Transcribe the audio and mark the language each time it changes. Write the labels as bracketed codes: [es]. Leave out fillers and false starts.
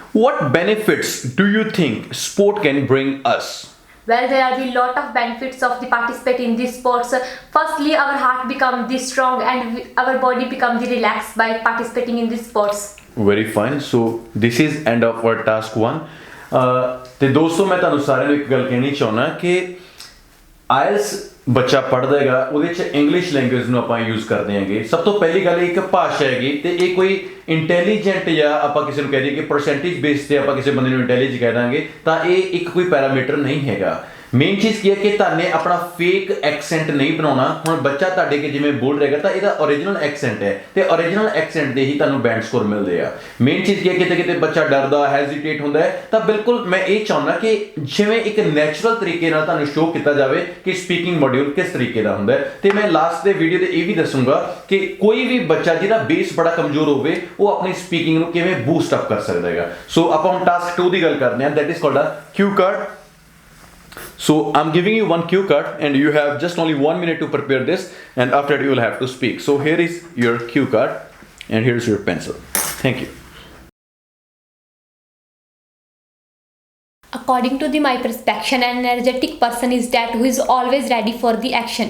[en] What benefits do you think sport can bring us? Well, there are the lot of benefits of the participate in these sports. Firstly, our heart become the strong and our body become the relaxed by participating in these sports. Very fine. So this is end of our task 1. [pa] ਤੇ ਦੋਸਤੋ, ਮੈਂ ਤੁਹਾਨੂੰ ਸਾਰਿਆਂ ਨੂੰ ਇੱਕ ਗੱਲ ਕਹਿਣੀ ਚਾਹੁੰਦਾ ਕਿ IELTS ਬੱਚਾ ਪੜ੍ਹਦਾ ਹੈਗਾ, ਉਹਦੇ 'ਚ ਇੰਗਲਿਸ਼ ਲੈਂਗੁਏਜ ਨੂੰ ਆਪਾਂ ਯੂਜ਼ ਕਰਦੇ ਹੈਗੇ। ਸਭ ਤੋਂ ਪਹਿਲੀ ਗੱਲ, ਇੱਕ ਭਾਸ਼ਾ ਹੈਗੀ ਤੇ ਇਹ ਕੋਈ ਇੰਟੈਲੀਜੈਂਟ ਜਾਂ ਆਪਾਂ ਕਿਸੇ ਨੂੰ ਕਹਿ ਦਈਏ ਕਿ ਪਰਸੈਂਟੇਜ ਬੇਸ ਤੇ ਆਪਾਂ ਕਿਸੇ ਬੰਦੇ ਨੂੰ ਇੰਟੈਲੀਜੈਂਟ ਕਹਿ ਦਾਂਗੇ ਤਾਂ ਇਹ ਇੱਕ ਕੋਈ ਪੈਰਾਮੀਟਰ ਨਹੀਂ ਹੈਗਾ। ਮੇਨ ਚੀਜ਼ ਕੀ ਹੈ ਕਿ ਤੁਹਾਨੇ ਆਪਣਾ ਫੇਕ ਐਕਸੈਂਟ ਨਹੀਂ ਬਣਾਉਣਾ। ਹੁਣ ਬੱਚਾ ਤੁਹਾਡੇ ਕੇ ਜਿਵੇਂ ਬੋਲ ਰਹੇਗਾ ਤਾਂ ਇਹਦਾ ਓਰੀਜਨਲ ਐਕਸੈਂਟ ਹੈ ਤੇ ਓਰੀਜਨਲ ਐਕਸੈਂਟ ਦੇ ਹੀ ਤੁਹਾਨੂੰ ਬੈਂਡ ਸਕੋਰ ਮਿਲਦੇ ਆ। ਮੇਨ ਚੀਜ਼ ਕੀ ਹੈ, ਕਿਤੇ ਕਿਤੇ ਬੱਚਾ ਡਰਦਾ, ਹੈਜ਼ੀਟੇਟ ਹੁੰਦਾ ਹੈ ਤਾਂ ਬਿਲਕੁਲ ਮੈਂ ਇਹ ਚਾਹੁੰਦਾ ਕਿ ਜਿਵੇਂ ਇੱਕ ਨੈਚੁਰਲ ਤਰੀਕੇ ਨਾਲ ਤੁਹਾਨੂੰ ਸ਼ੋਅ ਕੀਤਾ ਜਾਵੇ ਕਿ ਸਪੀਕਿੰਗ ਮੋਡਿਊਲ ਕਿਸ ਤਰੀਕੇ ਦਾ ਹੁੰਦਾ ਹੈ। ਤੇ ਮੈਂ ਲਾਸਟ ਦੇ ਵੀਡੀਓ ਤੇ ਇਹ ਵੀ ਦੱਸੂਗਾ ਕਿ ਕੋਈ ਵੀ ਬੱਚਾ ਜਿਹਦਾ ਬੇਸ ਬੜਾ ਕਮਜ਼ੋਰ ਹੋਵੇ ਉਹ ਆਪਣੀ ਸਪੀਕਿੰਗ ਨੂੰ ਕਿਵੇਂ ਬੂਸਟ ਅਪ ਕਰ ਸਕਦਾ ਹੈਗਾ। ਸੋ ਆਪਾਂ ਹੁਣ ਟਾਸਕ 2 ਦੀ ਗੱਲ ਕਰਦੇ ਹਾਂ, [en] That is called a cue card. So I'm giving you one cue card and you have just only 1 minute to prepare this, and after that you will have to speak. So here is your cue card and here's your pencil. Thank you. According to my perception, an energetic person is that who is always ready for the action.